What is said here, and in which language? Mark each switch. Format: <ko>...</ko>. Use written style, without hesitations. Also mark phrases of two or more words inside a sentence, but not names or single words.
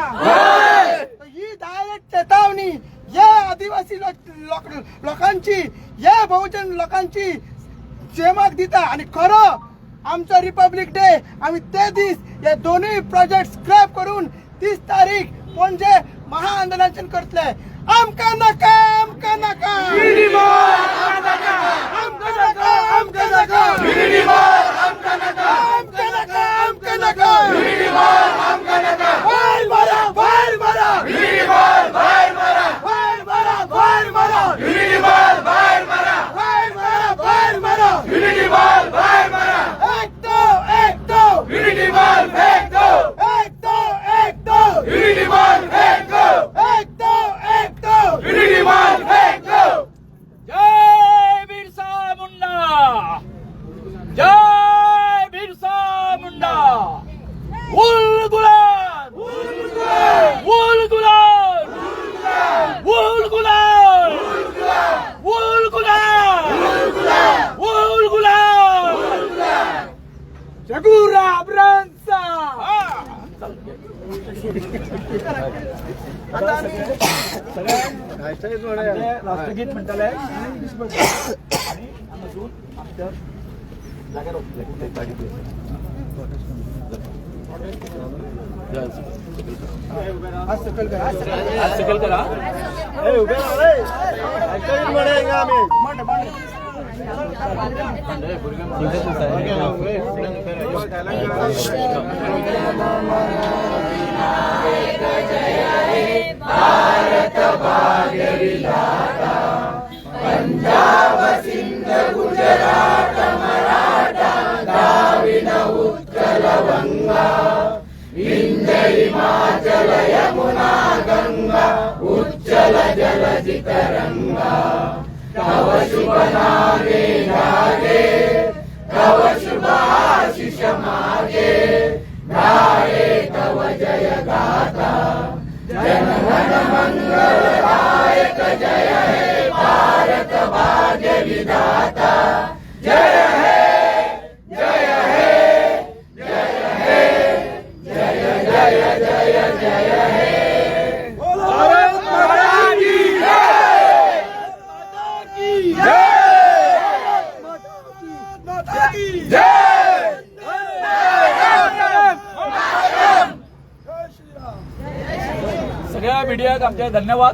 <kok>ही डायरेक्ट चेतावणी या आदिवासी लोकांची, या बहुजन लोकांची जेमाक दिता. आणि खरो आमचा रिपब्लिक डे आम्ही ते दीस हे दोन्ही प्रोजेक्ट स्क्रॅप करून 30 तारीख पणजे महाआंदोलन करतले. आमका नका, आमका नका, आमका नका, आमका नका, आमका नका, आमका नका, आमका नका, आमका नका. वार मारा, वार मारा, वार मारा, वार मारा, वार मारा, वार मारा, वार मारा, वार मारा, वार मारा.</kok> <hi>एक दो, एक दो, एक दो, एक दो, एक दो, एक दो, एक दो, एक दो.</hi> <kok>जय बिरसा मुंडा, जय बिरसा मुंडा. उल गुलाल, उल गुलाल, उल गुलाल, उल गुलाल, उल गुलाल, उल गुलाल. जगुरा ब्रांचा. आता आम्ही राष्ट्रगीत म्हणताले आणि हांगासून आमच्या जाग्यार आज सकल करा, सकल करा. मांड मांड.</kok> <bn>ভারত ভাগ্য বিধাতা, পঞ্জাব সিন্ধ গুজরাট মারাঠা, দ্রাবিড় উৎকল গঙ্গা, বিন্ধ্য হিমাচল যমুনা গঙ্গা, উজ্জল জলধি তরঙ্গ. তব শুভ নামে গাজে, তব শুভ আশিস মাগে, গায়ে তব জয় গাথা. জনগণ মঙ্গলদায়ক জয় হে ভারত ভাগ্য বিধাতা. জয় হে, জয় হে, জয় হে, জয় জয় জয় জয় হে.</bn> <hi>भारत माता की जय, माता की जय, माता की जय.</hi> <kok>सगळ्या मीडियाक आमचे धन्यवाद.</kok>